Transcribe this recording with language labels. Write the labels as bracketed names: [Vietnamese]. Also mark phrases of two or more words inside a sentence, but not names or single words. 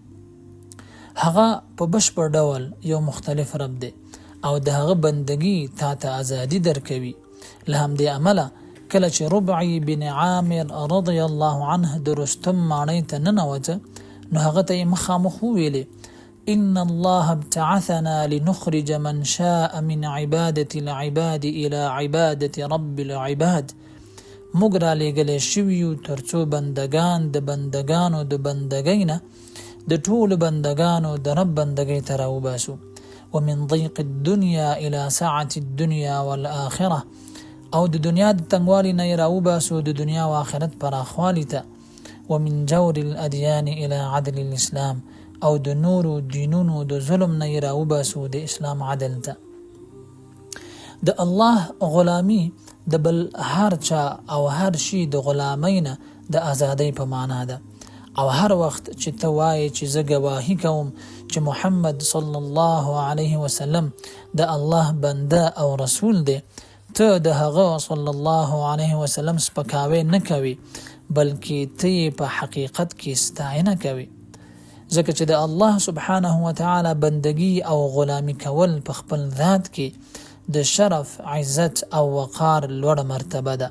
[Pashto] هغه په بشپړ ډول یو مختلف رب دی او د هغه بندگی تا ته ازادي درکوي. له همدې امله کله چې ربعي بن عامر [Arabic] رضی الله عنه [Pashto] د رستم ماڼۍ ته ننوته نو هغه ته یې مخامخ وویلې [Arabic] ان الله ابتعثنا لنخرج من شاء من عبادة العباد الى عبادة رب العباد. [Pashto] موږ را لېږلی شوي یو تر څو بندگان د بندگانو د بندګۍ نه د ټولو بندگانو د رب بندګۍ ته راوباسو. [Arabic] ومن ضيق الدنيا الى سعة الدنيا والآخرة، [Pashto] او د دنیا د تنګوالي نه راوباسو د دنیا او آخرت پراخوالي ته. [Arabic] ومن جور الاديان الى عدل الاسلام، [Pashto] او د نورو دینونو د ظلم نه راوباسو د اسلام عدل ته. د الله غلامی د بل هر چا او هر شي د غلامۍ نه د ازادۍ په معنا ده. او هر وخت چې ته وایې چې زه ګواهي کوم چې محمد [Arabic] صلی الله علیه وسلم [Pashto] د الله بنده او رسول دی، ته د هغه [Arabic] صلی الله علیه وسلم [Pashto] سپکاوی نه کوي، بلکې ته یې په حقیقت کې ستاینه کوي، ځکه چې د الله [Arabic] سبحانه وتعالی [Pashto] بندگی او غلامی کول په خپل ذات کې د شرف، عزت او وقار لوړه مرتبه ده.